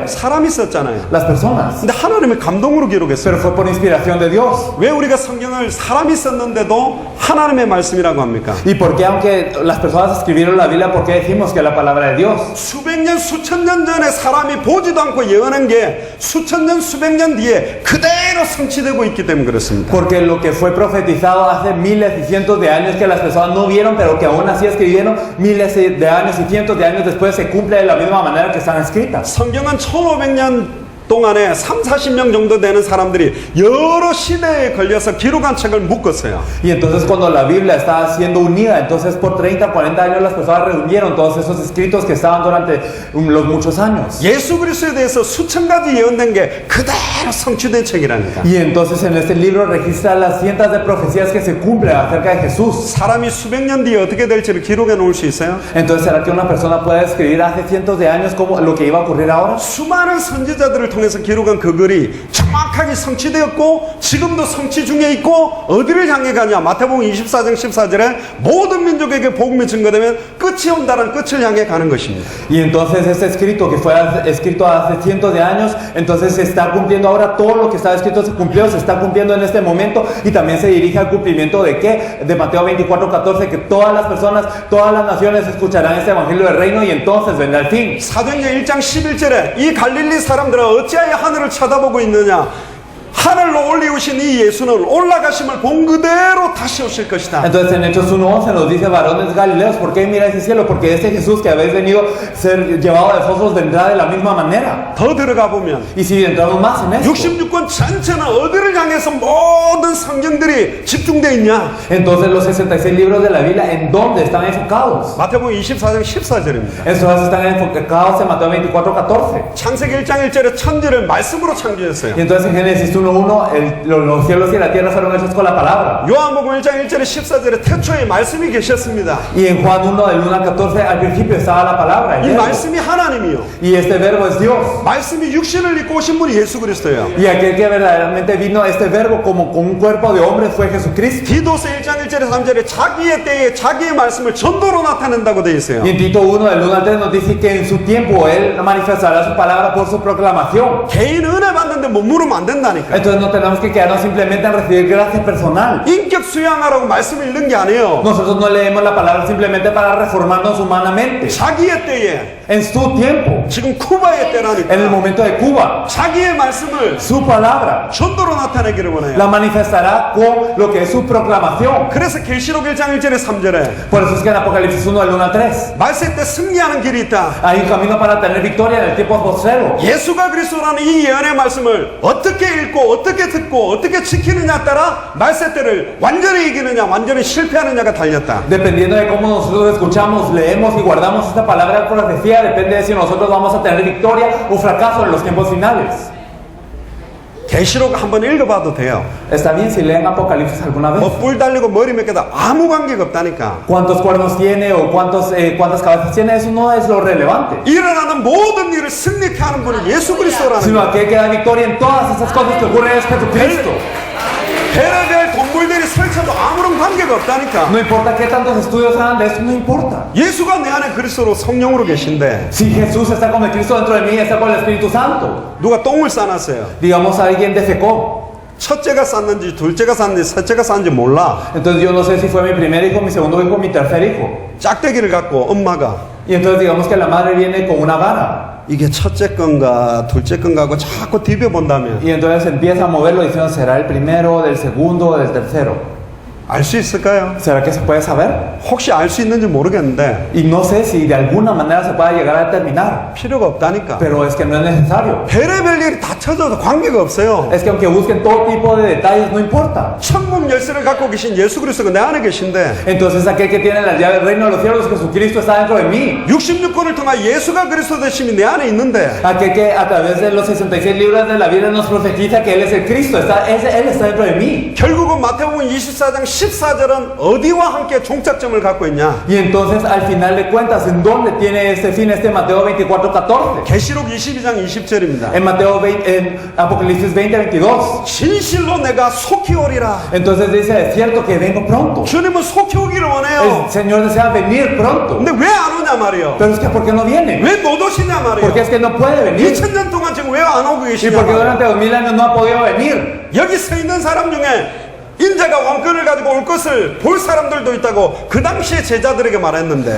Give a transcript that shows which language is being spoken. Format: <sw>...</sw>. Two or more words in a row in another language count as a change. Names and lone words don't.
<ko>사람이 썼잖아요.</ko> <es>Las personas.</es> <ko>근데 하나님의 감동으로 기록했어요.</ko> <es>Pero fue por inspiración de Dios.</es> <ko>왜 우리가 성경을 사람이 썼는데도 하나님의 말씀이라고 합니까?</ko> <es>¿Y por qué aunque las personas escribieron la Biblia, por qué decimos que es la palabra de Dios?</es> <ko>수백 년, 수천 년 전에 사람이 보지도 않고 예언한 게 수천 년, 수백 년 뒤에 그대로 성취되고 있기 때문에 그렇습니다.</ko> <es>Porque lo que fue profetizado hace miles y cientos de años que las personas no vieron, pero que aún así escribieron miles de años y cientos de años después se cumple de la misma manera que están escritas.</es> <ko>성경은 1500년 동안에 3, 40명 정도 되는 사람들이 여러 시대에 걸려서 기록한 책을 묶었어요.</ko> <es>Y entonces cuando la Biblia está siendo unida, entonces por 30, 40 años las personas reunieron todos esos escritos que estaban durante los muchos años.</es> <ko>예수 그리스도에 대해서 수천 가지 예언된 게 그대로 성취된 책이라니까.</ko> <es>Y entonces en este libro registra las cientos de profecías que se cumplen acerca de Jesús.</es> <ko>사람이 수백 년 뒤에 어떻게 될지를 기록해 놓을 수 있어요?</ko> <es>Entonces, ¿será que una persona puede escribir hace cientos de años como lo que iba a ocurrir ahora?</es> <ko>수많은 선지자들을 통해서 기록한 그 글이 정확하게 성취되었고 지금도 성취 중에 있고 어디를 향해 가냐. 마태복음 24장 14절에 모든 민족에게 복음이 증거되면 끝이 온다는 끝을 향해 가는 것입니다.</ko> <es>Y entonces este escrito que fue escrito hace cientos de años, entonces se está cumpliendo ahora, todo lo que estaba escrito se cumplió, se está cumpliendo en este momento y también se dirige al cumplimiento de ¿qué? De Mateo 24:14, que todas las personas, todas las naciones escucharán este evangelio del reino y entonces vendrá el fin.</es> <ko>사도행전 1장 11절에 이 갈릴리 사람들은 어찌하여 하늘을 쳐다보고 있느냐. 하늘로 올리우신 이 예수는 올라가심을 본 그대로 다시 오실 것이다.</ko> <es>Entonces en Hechos 1:11 nos dice, varones galileos, ¿por qué miráis el cielo? Porque este Jesús que habéis venido ser llevado de vosotros vendrá de la misma manera.</es> <ko>더 들어가 보면</ko> <es>Y si entramos más en esto,</es> <ko>66권 전체는 어디를 향해서 모든 성경들이 집중되어 있냐?</ko> <es>entonces los 66 libros de la Biblia, ¿en dónde están enfocados?</es> <ko>마태복음 24장 14절입니다.</ko> <es>Estos están enfocados en Mateo 24:14.</es> <ko>창세기 1장 1절에 천지를 말씀으로 창조했어요.</ko> <es>Y entonces en Génesis 1:1 los cielos y la tierra fueron hechos con la palabra.</es> <ko>요한복음 1장 1절에 14절에 태초에 말씀이 계셨습니다.</ko> <es>Y en Juan 1 del 1 al 14 al principio estaba la palabra. El</es> <ko>이</ko> <es>verbo.</es> <ko>말씀이 하나님이요.</ko> <es>Y este verbo es Dios.</es> <ko>말씀이 육신을 입고 오신 분이 예수 그리스도예요.</ko> <es>Y aquel que verdaderamente vino este verbo como con un cuerpo de hombre fue Jesucristo.</es> <ko>디도서 1장 1절에 3절에 자기의 때에 자기의 말씀을 전도로 나타낸다고 되어 있어요.</ko> <es>Y en Tito 1 del 1 al 3 nos dice que en su tiempo Él manifestará su palabra por su proclamación.</es> <ko>개인 은혜 받는데 못 물으면 안 된다니까.</ko> <es>Entonces no tenemos que quedarnos simplemente en recibir gracia personal.</es> <ko>인격 수양하라고 말씀을 읽는 게 아니에요.</ko> <es>Nosotros no leemos la palabra simplemente para reformarnos humanamente.</es> <ko>자기의 때에</ko> <es>En su tiempo,</es> <ko>지금 쿠바의</ko> <es>en el</es> <ko>때라니까</ko> <es>momento de Cuba,</es> <ko>자기의 말씀을</ko> <es>su palabra</es> <ko>전도로 나타내기를 원해요.</ko> <es>la manifestará con lo que es su proclamación.</es> <ko>그래서 계시록 1장 1절에 3절에</ko> <es>Por eso es que en Apocalipsis 1 del 1 al 3</es> <ko>말세 때 승리하는 길이 있다.</ko> <es>hay un camino para tener victoria en el tiempo postrero.</es> <ko>예수가 그리스도라는 이 예언의 말씀을 어떻게 읽고 어떻게 듣고 어떻게 지키느냐에 따라 말세 때를 완전히 이기느냐 완전히 실패하느냐가 달렸다.</ko> <es>Dependiendo de cómo nosotros escuchamos, leemos y guardamos esta palabra de profecía, depende de si nosotros vamos a tener victoria o fracaso en los tiempos finales.</es> <ko>계시록 한번 읽어봐도 돼요.</ko> <es>Está bien si leen Apocalipsis alguna vez.</es> <ko>뭐 뿔 달리고 머리 몇 개다 아무 관계가 없다니까.</ko> <es>¿Cuántos cuernos tiene o cuántas cabezas tiene? Eso no es lo relevante.</es> <ko>일어나는 모든 일을 승리케 하는 분은 예수 그리스도라는</ko> <es>Sino</es> <ko>거예요.</ko> <es>aquel que da victoria en todas esas cosas que ocurren es Jesucristo.</es> <ko>별의별 동물들이 설쳐도 아무런 관계가 없다니까.</ko> <es>No importa qué tantos estudios hagan de eso, no importa.</es> <ko>예수가 내 안에 그리스도로 성령으로 계신데</ko> <es>Si Jesús está con el Cristo dentro de mí, está con el Espíritu Santo.</es> <ko>누가 똥을 싸놨어요.</ko> <es>Digamos alguien defecó.</es> <ko>첫째가 쌌는지 둘째가 쌌는지 셋째가 쌌는지 몰라.</ko> <es>Entonces yo no sé si fue mi primer hijo, mi segundo hijo, mi tercer hijo.</es> <ko>짝대기를 갖고 엄마가</ko> <es>Y entonces digamos que la madre viene con una vara.</es> <ko>이게 첫째 건가 둘째 건가 하고 자꾸 디벼 본다면</ko> <es>Y entonces empieza a moverlo diciendo, ¿será el primero, del segundo o del tercero?</es> <ko>알 수 있을까요?</ko> <es>¿Será que se puede saber?</es> <ko>혹시 알 수 있는지 모르겠는데</ko> <es>Y no sé si de alguna manera se pueda llegar a determinar.</es> <ko>필요가 없다니까.</ko> <es>Pero es que no es necesario.</es> <ko>별의별 일이 다 쳐져도 관계가 없어요.</ko> <es>Es que aunque busquen todo tipo de detalles, no importa.</es> <ko>천국 열쇠를 갖고 계신 예수 그리스도가 내 안에 계신데</ko> <es>Entonces aquel que tiene la llave del reino de los cielos, Jesucristo, está dentro de mí.</es> <ko>66권을 통해 예수가 그리스도 되심이 내 안에 있는데</ko> <es>Aquel que a través de los 66 libros de la Biblia nos profetiza que Él es el Cristo, Él está dentro de mí.</es> <ko>결국은 마태복음 24장 14절은 어디와 함께 종착점을 갖고 있냐?</ko> <es>Y entonces al final de cuentas, ¿en dónde tiene este fin este Mateo 24:14?</es> <ko>계시록 22장 20절입니다.</ko> <es>En Mateo 20, en Apocalipsis 20:22.</es> <ko>진실로 내가 속히 오리라.</ko> <es>Entonces dice, es cierto que vengo pronto.</es> <ko>주님은 속히 오기를 원해요.</ko> <es>El Señor desea venir pronto.</es> <ko>근데 왜 안 오냐 말이에요.</ko> <es>Pero es que ¿por qué no viene?</es> <ko>왜 못 오시냐 말이에요.</ko> <es>Porque es que no puede venir.</es> <ko>2000년 동안 지금 왜 안 오고</ko> <es>Y</es> <ko>계시냐</ko> <es>porque</es> <ko>말이에요.</ko> <es>durante 2000 años no ha podido venir.</es> <ko>여기 서 있는 사람 중에 인자가 왕권을 가지고 올 것을 볼 사람들도 있다고 그 당시에 제자들에게 말했는데</ko>